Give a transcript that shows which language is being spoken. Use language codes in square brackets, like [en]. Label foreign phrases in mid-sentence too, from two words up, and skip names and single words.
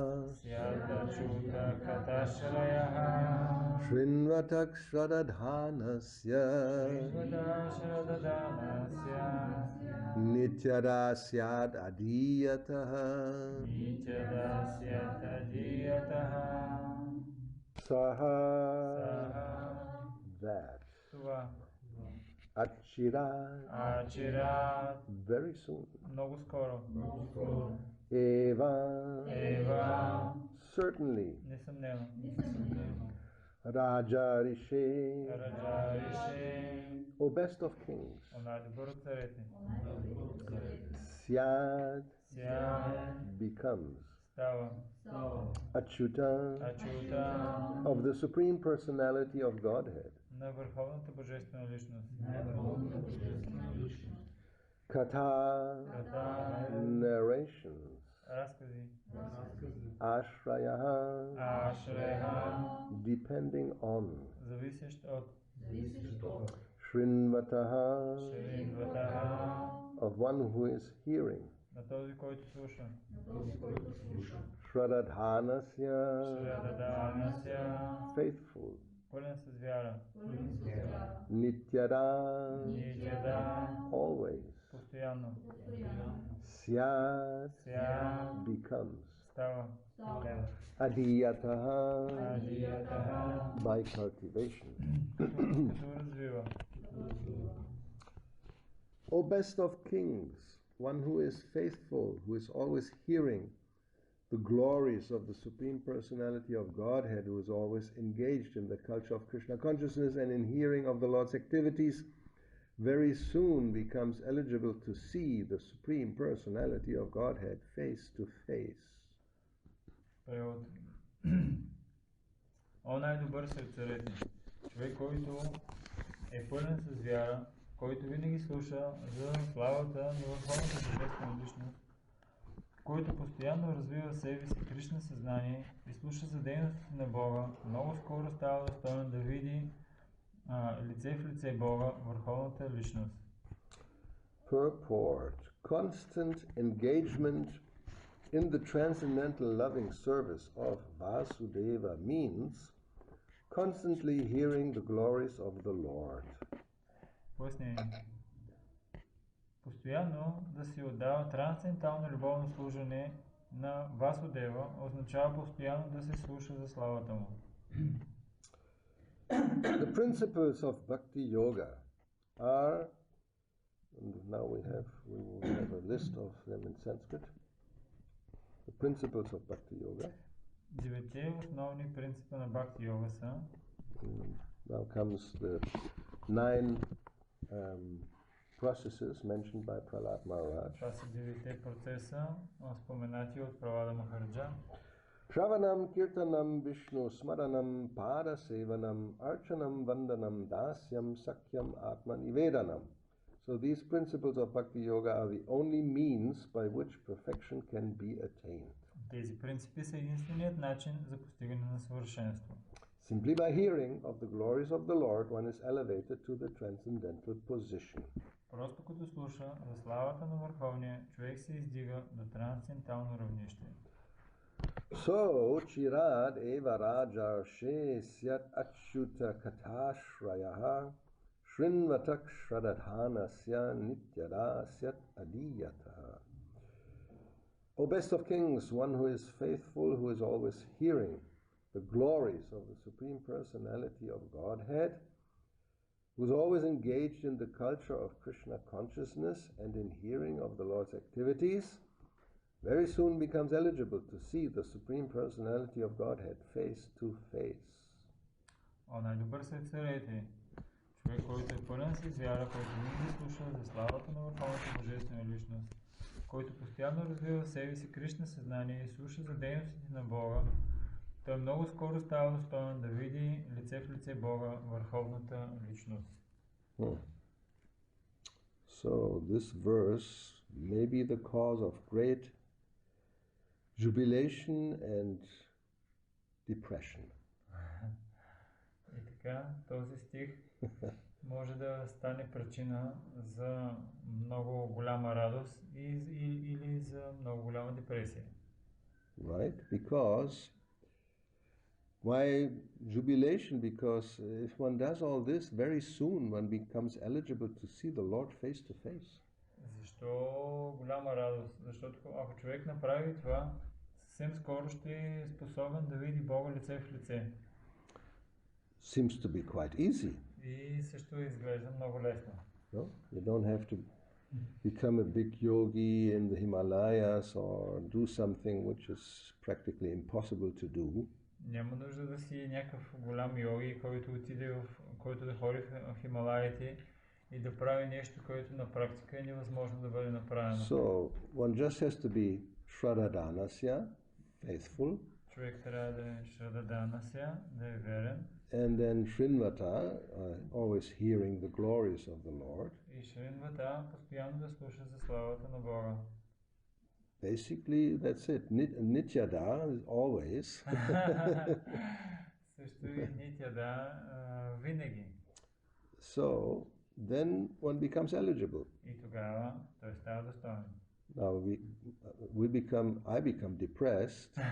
[sa] Shrinvatakshradhanasya Nityadasyad adhiyataha Saha that Achirat [en] very soon [bg] Много скоро. [en] Eva certainly [bg] Несъмнено. [en] Rajarishe O best of kings [bg] Най-добър от царете. [en] Syad becomes [bg] Става. [en] Achyuta of the Supreme Personality of Godhead [bg] На върховната божествена личност. [en] Katha narrations [bg] Разкази. [en] Ashrayaha depending on [bg] Зависещ от. [en] Shrinvataha of one who is hearing [bg] На този, който слуша. [en] Shradhanasya faithful [bg] Пълен с вяра. [en] Nityada always [bg] Постоянно. [en] Syad becomes [bg] Става. [en] Adhiyataha by cultivation. [bg] Като развива. [en] O best of kings, one who is faithful, who is always hearing the glories of the Supreme Personality of Godhead, who is always engaged in the culture of Krishna consciousness and in hearing of the Lord's activities, very soon becomes eligible to see the Supreme Personality of Godhead face to face. [bg] Превод. О най-добър сред царете, човек, който е пълен с вяра, който винаги слуша за славата на върховната божествена личност, който постоянно развива в себе си Кришна съзнание и слуша за дейностите на Бога, много скоро става достоен да види лице в лице Бога, върховната личност. [en] Purport. Constant engagement in the transcendental loving service of Vasudeva means constantly hearing the glories of the Lord. [bg] Пояснение. Постоянно да се отдава трансцендентално любовно служене на Васудева означава постоянно да се слуша за славата му. [en] The principles of Bhakti-yoga are, and now we will have a list of them in Sanskrit. The principles of Bhakti-yoga. [bg] Девете основни принципа на Бхакти-йога са. [en] Now comes the 9 processes mentioned by Prahlad Maharaj. [bg] Това са девете процеса, споменати от Пралада Махараджа. [sa] Shravanam, Kirtanam, Vishnu, Smaranam, Pada Sevanam, Archanam, Vandanam, Dasyam, Sakyam, Atman, Nivedanam. [en] So these principles of Bhakti Yoga are the only means by which perfection can be attained. [bg] Тези принципи са единственият начин за постигане на съвършенство. [en] Simply by hearing of the glories of the Lord, one is elevated to the transcendental position. [bg] Просто като слуша за славата на Върховния, човек се издига до трансцендентално равнище. [sa] So, Chirad eva rajarshe syat achyuta kathashrayaha shrinvatak shradadhanasya nityada syat adiyataha. [en] O best of kings, one who is faithful, who is always hearing the glories of the Supreme Personality of Godhead, who is always engaged in the culture of Krishna consciousness and in hearing of the Lord's activities, very soon becomes eligible to see the Supreme Personality of Godhead face to face. [bg] О, най-добър сред царете, човек, който е пълен с вяра, който винаги слуша за славата на Върховната Божествена личност, който постоянно развива в себе си Кришна съзнание и слуша за дейностите на Бога, той много скоро става достоен да види лице в лице Бога, Върховната личност. [en] So this verse may be the cause of great jubilation and depression. [bg] И така, този стих може да стане причина за много голяма радост или за много голяма депресия. [en] Right? Because why jubilation? Because if one does all this, very soon one becomes eligible to see the Lord face to face. [bg] Защо голяма радост? Защото ако човек направи това, съвсем скоро ще е способен да види Бога лице в лице. [en] Seems to be quite easy. [bg] И също изглежда много лесно. [en] No? You don't have to become a big yogi in the Himalayas or do something which is practically impossible to do. [bg] Няма нужда да си някакъв голям йоги, който да ходи в Хималаите и да прави нещо, което на практика е невъзможно да бъде направено. [en] So one just has to be Shraddhanasya, faithful. [bg] Човек трябва да е Shraddhanasya, да е верен. [en] And then Shrinvata, always hearing the glories of the Lord. [bg] И Shrinvata постоянно да слуша за славата на Бога. [en] Basically, that's it. Nityada is always. [bg] Също и Nityada винаги. [en] So then one becomes eligible. [bg] И тогава той става достоен. [en] Now I become depressed.